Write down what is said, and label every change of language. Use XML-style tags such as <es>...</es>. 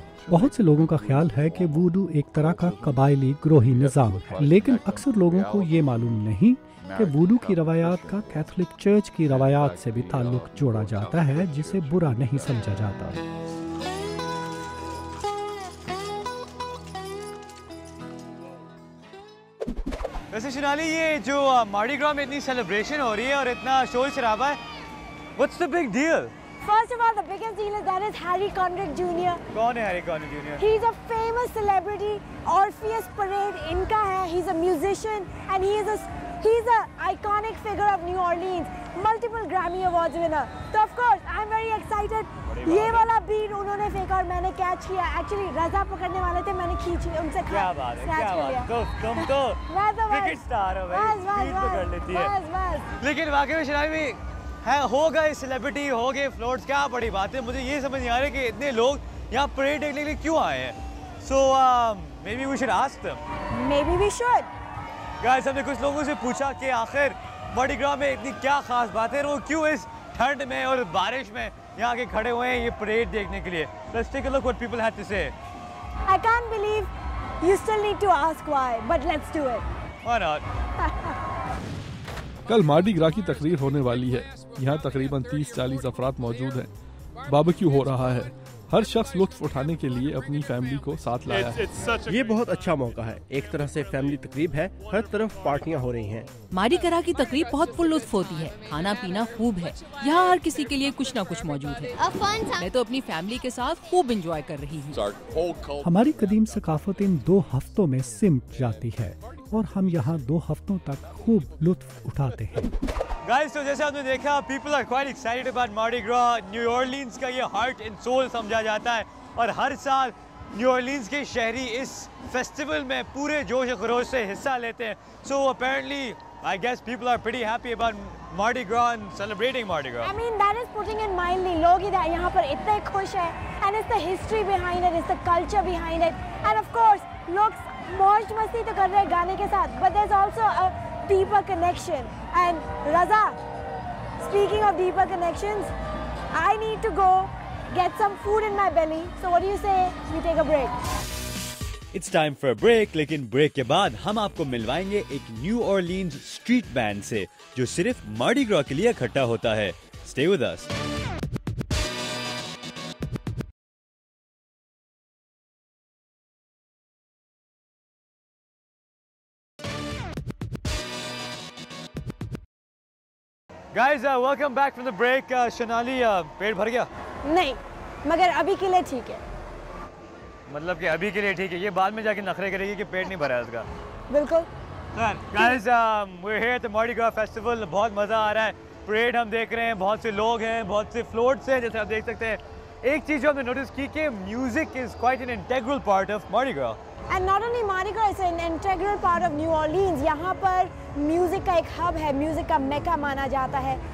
<hi>बहुत से लोगों का ख्याल है कि वुडू एक तरह का कबायली ग्रोही निज़ाम है, लेकिन अक्सर लोगों को ये मालूम नहीं कि वुडू की रवायात का कैथोलिक चर्च की रवायात से भी ताल्लुक जोड़ा जाता है जिसे बुरा नहीं समझा जाता। वैसे शिनाली, ये जो मार्डी ग्रा में इतनी सेलिब्रेशन हो रही है और इतना शोर शराबा है, what's the big deal?</hi> <en>First of all, the biggest deal is that is Harry Connick Jr.</en> <hi>कौन है Harry conic junior?</hi> <en>He's a famous celebrity.</en> <hi>Orpheus Parade इनका है.</hi> <en>He's a musician and he's a iconic figure of New Orleans. Multiple Grammy Awards winner. So of course, I'm very excited.</en> <hi>ये वाला beat उन्होंने फेंका और मैंने catch किया. Actually, रजा पकड़ने वाले थे, मैंने खींच लिया उनसे. क्या बात है, क्या बात है। तुम तो क्रिकेट स्टार हो भाई, बीट पकड़ लेती है। लेकिन वाकई में शिनाली में हो गए सेलिब्रिटी, हो गए फ्लोट्स, क्या बड़ी बात है। मुझे ये समझ नहीं आ रहा कि इतने लोग यहाँ परेड देखने के लिए क्यों आए हैं।</hi> <en>So maybe we should ask them. Maybe we should.</en> <hi>Guys, हमने कुछ लोगों से पूछा कि आखिर मार्डी ग्रा में इतनी क्या खास बात है, वो क्यों इस ठंड में और बारिश में यहाँ के खड़े हुए हैं ये परेड देखने के लिए।</hi> <en>Let's take a look what people had to say. I can't believe you still need to ask why, but let's do it. Why not?</en> <hi>कल मार्डी ग्रा की तकरीर होने वाली है। यहाँ तकरीबन 30-40 अफराद मौजूद हैं। बारबेक्यू हो रहा है। हर शख्स लुत्फ उठाने के लिए अपनी फैमिली को साथ लाया है। ये बहुत अच्छा मौका है। एक तरह से फैमिली तकरीब है, हर तरफ पार्टियां हो रही हैं। मार्डी ग्रा की तकरीब बहुत पुरलुत्फ होती है। खाना पीना खूब है। यहाँ हर किसी के लिए कुछ न कुछ मौजूद है। मैं तो अपनी फैमिली के साथ खूब एंजॉय कर रही हूँ। हमारी कदीम सकाफत इन 2 हफ्तों में सिमट जाती है और हम यहाँ 2 हफ्तों तक खूब लुत्फ उठाते हैं।</hi> <en>Guys,</en> <hi>तो जैसे आपने देखा,</hi> <en>people are quite excited about Mardi Gras.</en> <hi>New Orleans का ये हार्ट एंड सोल समझा जाता है और हर साल न्यू ऑरलीन्स के शहरी इस फेस्टिवल में पूरे जोश खरोश से हिस्सा लेते हैं।</hi> <en>So apparently, I guess people are pretty happy about Mardi Gras and celebrating Mardi Gras. I mean, that is putting it mildly.</en> <hi>लोग इधर यहाँ पर इतने खुश हैं,</hi> <en>and it's the history behind it, it's the culture behind it, and of course,</en> <hi>लोग मौज मस्ती तो कर रहे हैं गाने के साथ,</hi> <en>but there's also a deeper connection. And Raza, speaking of deeper connections, I need to go get some food in my belly. So what do you say we take a break? It's time for a break,</en> <hi>लेकिन break के बाद हम आपको मिलवाएंगे एक new Orleans street band से जो सिर्फ मार्डी ग्रा के लिए इकट्ठा होता है।</hi> <en>Stay with us. Guys, welcome back from the break. Shanali,</en> <hi>पेट भर गया? नहीं, मगर अभी के लिए ठीक है। मतलब कि अभी के लिए ठीक है, ये बाद में जाके नखरे करेगी कि पेट नहीं भरा है उसका। बिल्कुल।</hi> <en>Guys, we're here at the Mardi Gras Festival,</en> <hi>बहुत मज़ा आ रहा है। परेड हम देख रहे हैं, बहुत से लोग हैं, बहुत से फ्लोट्स हैं, जैसे आप देख सकते हैं। एक चीज़ जो हमने नोटिस की कि</hi> <en>Music is quite an integral part of Mardi Gras. And not only Mardi Gras, it's an integral part of New Orleans.</en> <hi>यहाँ पर म्यूज़िक का एक हब है, म्यूज़िक का मेका माना जाता है।</hi>